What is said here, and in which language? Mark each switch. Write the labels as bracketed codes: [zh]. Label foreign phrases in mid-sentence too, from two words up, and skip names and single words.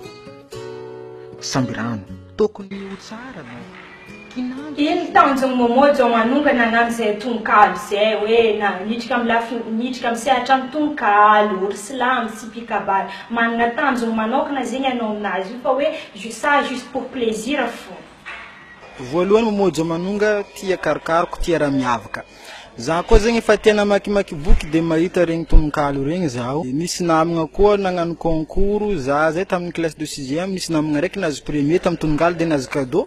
[mg] Sambirano, tokony ho tsara no. Ino tanjony Momo Manonga nagnano zay tononkalo zay hoe niditra amin'ny sehatra amin'ny tononkalo, orsilamy sy pikabary. Manana tanjony manokana zegny anao aminazy io fa hoe [fr] juste pour plaisir [mg] fo. Voalohany Momo Manonga tia karokaroko tia raha miavaka. Za koa zegny fa tena makimaky boky de mahita regny tononkalo regny zaho. Nisy namagna koa nagnano concours za zay tamin'ny [fr] classe de 6e [mg] nisy namagna raiky nazo premier tamin'ny tononkalo de nazo cadeau.